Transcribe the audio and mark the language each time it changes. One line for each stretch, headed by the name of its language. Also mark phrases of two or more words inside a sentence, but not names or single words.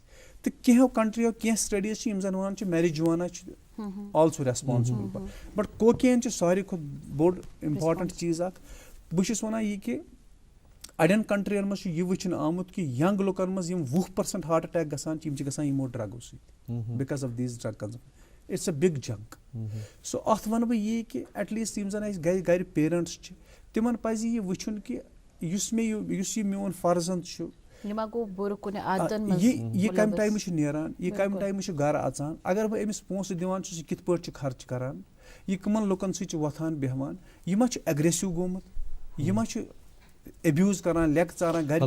Kashmiri: تہٕ کینٛہو کنٹریو کینٛہہ سٹڈیٖز چھِ یِم زن ونان چھِ میریجوانا چھِ
English: also responsible. but cocaine
Kashmiri: چھُ ساروی کھۄتہٕ بوٚڑ امپارٹنٹ چیٖز اکھ. بہٕ چھُس ونان یہِ کہِ اڑٮ۪ن کنٹرین منٛز چھُ یہِ وٕچھنہٕ آمُت کہِ ینگ لُکن منٛز یِم 20%
English: heart attack
Kashmiri: گژھان چھِ یِم چھِ گژھان یِمو ڈرگو سۭتۍ
English: because of these drug consumption. it's a big junk.
Kashmiri: سو اتھ ونہٕ بہٕ یی کہِ
English: at least
Kashmiri: یِم زن اسہِ گرِ پیرنٹس چھِ تِمن پزِ یہِ وٕچھُن کہِ یُس یہِ میون فرزند چھُ یہِ کمہِ ٹایمہٕ چھُ نیران یہِ کمہِ ٹایمہٕ چھُ گرٕ اژان. اگر بہٕ أمِس پونٛسہٕ دِوان چھُس یہِ کِتھ پٲٹھۍ چھُ خرچ کران یہِ کٕمن لُکن سۭتۍ چھُ وۄتھان بیٚہوان یہِ ما چھُ اگریسِو گوٚمُت یہِ ما چھُ ایبیوٗز کران لیٚکہٕ ژاران گرِ.